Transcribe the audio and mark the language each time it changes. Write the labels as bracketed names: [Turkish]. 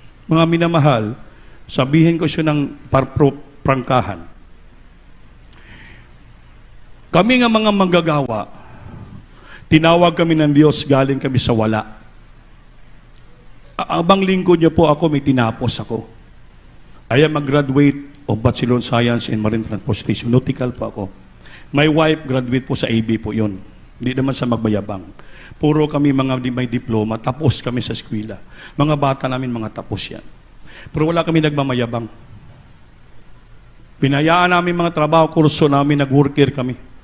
[Filipino] Mga minamahal, sabihin ko siya ng prangkahan. Kami nga mga manggagawa, tinawag kami ng Diyos, galing kami sa wala. Abang lingkod niya po ako, may tinapos ako. [English] I am a graduate of Bachelor of Science in Marine Transportation. [Filipino] Nautical po ako. [English] My wife, [Filipino] graduate po sa AB po yon. Hindi naman sa magbayabang. Puro kami mga may diploma, tapos kami sa eskwela. Mga bata namin, mga tapos yan. Pero wala kami nagmamayabang. Pinayaan namin mga trabaho, kurso namin, nag-worker kami.